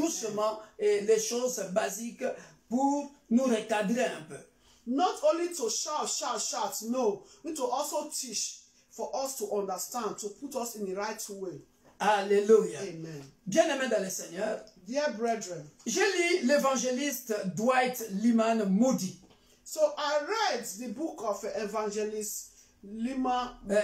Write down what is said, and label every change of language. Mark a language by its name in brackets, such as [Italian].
[French] doucement et les choses basiques pour nous recadrer un peu. [English] Not only to shout, no. We need to also teach for us to understand, to put us in the right way. Alléluia. Amen. [French] Bien-aimés dans le Seigneur, [English] Dear brethren, [French] j'ai lu l'évangéliste Dwight Lyman Moody. [English] so I read the book of evangelist Lima